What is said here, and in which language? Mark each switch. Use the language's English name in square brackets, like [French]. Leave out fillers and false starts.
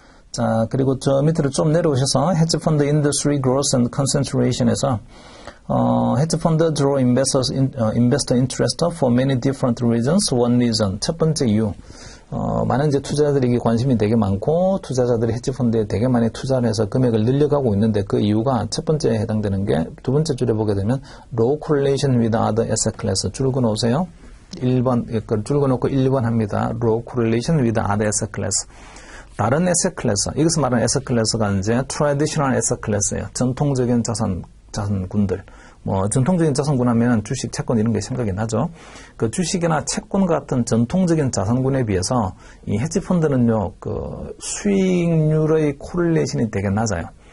[Korean] 자, 그리고 저 밑으로 좀 내려오셔서 헤지 펀드 인더스트리 그로스 앤 컨센트레이션에서 헤지 펀드 [English] draw investor interest for many different reasons. One reason. [Korean] 첫 번째 이유. 많은 이제 투자자들에게 관심이 되게 많고 투자자들이 헤지펀드에 되게 많이 투자를 해서 금액을 늘려가고 있는데 그 이유가 첫 번째에 해당되는 게 두 번째 줄에 보게 되면 [English] low correlation with other asset class. [Korean] 줄거 놓으세요. 1번, 줄거 놓고 1번 합니다. [English] low correlation with other asset class. [Korean] 다른 [English] asset class. [Korean] 이것을 말하는 asset class가 이제 traditional asset class예요. 전통적인 자산군들. 전통적인 자산군 하면 주식, 채권 이런 게 생각이 나죠. 그 주식이나 채권 같은 전통적인 자산군에 비해서 이 헤지펀드는요, 수익률의 코릴레이션이 되게 낮아요.